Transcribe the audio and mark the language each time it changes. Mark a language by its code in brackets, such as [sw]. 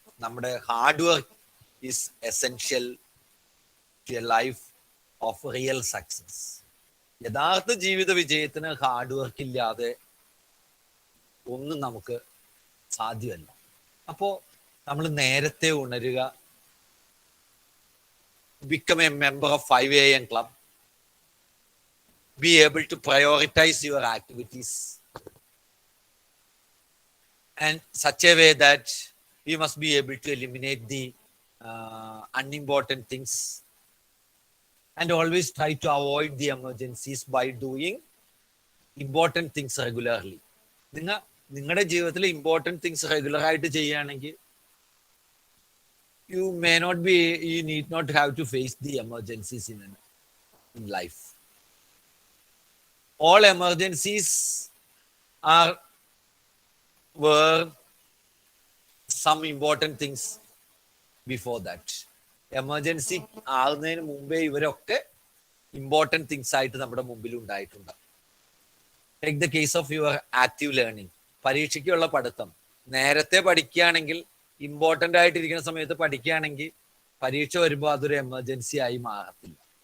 [en] നമ്മുടെ hard work is essential to a life of real success. [ml] യഥാർത്ഥ ജീവിത വിജയത്തിന് ഹാർഡ് വർക്ക് ഇല്ലാതെ ഒന്നും നമുക്ക് സാധ്യമല്ല. അപ്പോൾ നമ്മൾ നേരത്തെ ഉണരുക. [en] Become a member of 5 AM club. Be able to prioritize your activities and such a way that you must be able to eliminate the unimportant things and always try to avoid the emergencies by doing important things regularly. [ml] നിങ്ങളുടെ ജീവിതത്തിൽ important things regular ആയിട്ട് ചെയ്യുകയാണെങ്കിൽ [en] you need not have to face the emergencies in life. All emergencies were some important things before that. [ml] Emergency ആകുന്നതിന് മുമ്പേ ഇവരൊക്കെ important things ആയിട്ട് നമ്മുടെ മുമ്പിൽ ഉണ്ടായിട്ടുണ്ട്. [en] Take the case of your active learning. [ml] പരീക്ഷയ്ക്കുള്ള പഠിത്തം നേരത്തെ പഠിക്കുകയാണെങ്കിൽ ഇമ്പോർട്ടൻ്റ് ആയിട്ടിരിക്കുന്ന സമയത്ത് പഠിക്കുകയാണെങ്കിൽ പരീക്ഷ വരുമ്പോൾ അതൊരു എമർജൻസി ആയി മാറത്തില്ല.